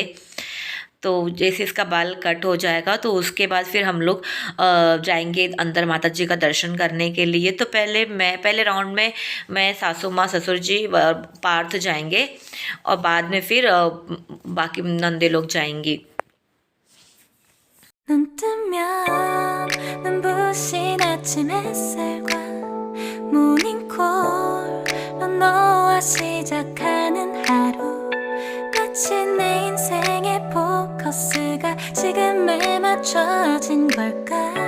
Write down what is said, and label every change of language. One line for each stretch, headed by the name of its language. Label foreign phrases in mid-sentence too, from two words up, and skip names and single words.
Hindi: तो जैसे इसका बाल कट हो जाएगा, तो उसके बाद फिर हम लोग जाएंगे अंदर माता जी का दर्शन करने के लिए। तो पहले राउंड में मैं, सासू माँ, ससुर जी, पार्थ जाएंगे, और बाद में फिर बाकी नंदे लोग जाएंगी।
Korean: 눈 뜨면 눈부신 아침 햇살과 모닝콜로 너와 시작하는 하루, 마치 내 인생의 포커스가 지금에 맞춰진 걸까.